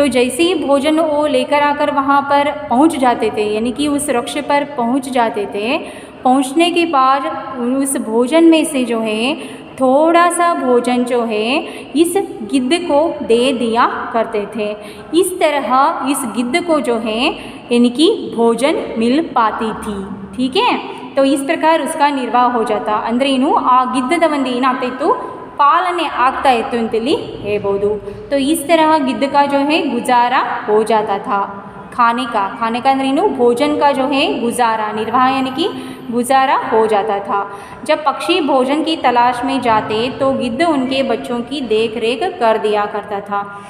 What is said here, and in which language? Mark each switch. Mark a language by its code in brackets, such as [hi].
[hi] तो जैसे ही भोजन वो लेकर आकर वहाँ पर पहुँच जाते थे, यानी कि उस वृक्ष पर पहुँच जाते थे, पहुँचने के बाद उस भोजन में से जो है थोड़ा सा भोजन जो है इस गिद्ध को दे दिया करते थे। इस तरह इस गिद्ध को जो है यानी कि भोजन मिल पाती थी। ठीक है, तो इस प्रकार उसका निर्वाह हो जाता। [kn] ಅಂದರೆ ಏನು ಆ ಗಿದ್ದದ ಒಂದು ಏನಾಗ್ತಾಯಿತ್ತು पालने ಆಗ್ತಾ ಇತ್ತು ಅಂತೇಳಿ ಹೇಳ್ಬೋದು। [hi] तो इस तरह गिद्ध का जो है गुजारा हो जाता था। खाने का [kn] ಅಂದ್ರೆ ಏನು [hi] भोजन का जो है गुजारा, निर्वाह यानी कि गुजारा हो जाता था। जब पक्षी भोजन की तलाश में जाते तो गिद्ध उनके बच्चों की देख रेख कर दिया करता था।